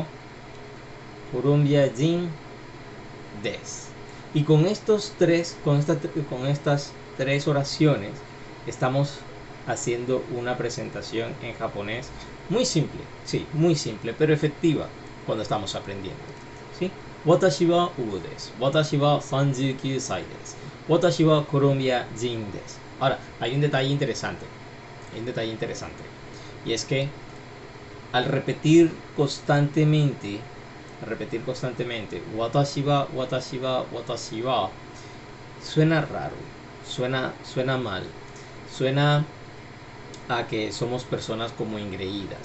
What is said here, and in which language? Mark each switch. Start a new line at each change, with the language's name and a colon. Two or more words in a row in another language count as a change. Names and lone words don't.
Japanese: Colombia jin des.
Spanish: Y con estas tres oraciones estamos haciendo una presentación en japonés muy simple, sí, muy simple, pero efectiva cuando estamos aprendiendo, ¿sí?
Japanese: 私はHugoです. 私は39 歳です。 Watashi wa Colombia Jin desu.
Spanish: Ahora, hay un detalle interesante. Hay un detalle interesante. Y es que al repetir constantemente,
Japanese: 私は,
Spanish: suena raro, suena mal, suena a que somos personas como engreídas.